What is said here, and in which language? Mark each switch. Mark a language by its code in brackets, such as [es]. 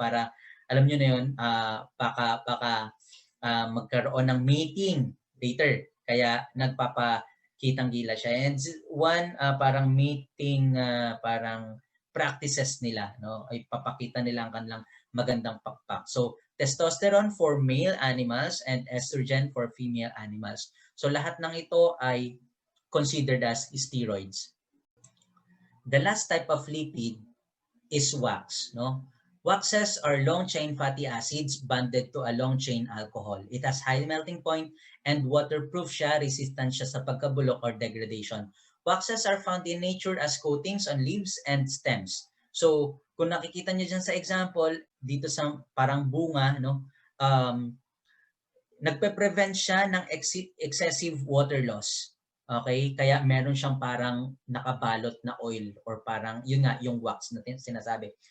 [tl] Para alam niyo na yun, baka magkaroon ng mating later. Kaya nagpapakitang gilas siya. And one parang mating parang practices nila, no? Ay papakita nila ang kanilang magandang pakpak. [en] So, testosterone for male animals and estrogen for female animals. [tl] So, lahat ng ito ay considered as steroids. [en] The last type of lipid is wax, no? Waxes are long-chain fatty acids bonded to a long-chain alcohol. It has high melting point and waterproof siya, resistant siya sa pagkabulok or degradation. Waxes are found in nature as coatings on leaves and stems. [tl] So, kung nakikita niyo dyan sa example, dito sa parang bunga, no? Nagpe-prevent siya ng excessive water loss. Okay? Kaya meron siyang parang nakabalot na oil or parang, yun nga, yung wax na sinasabi.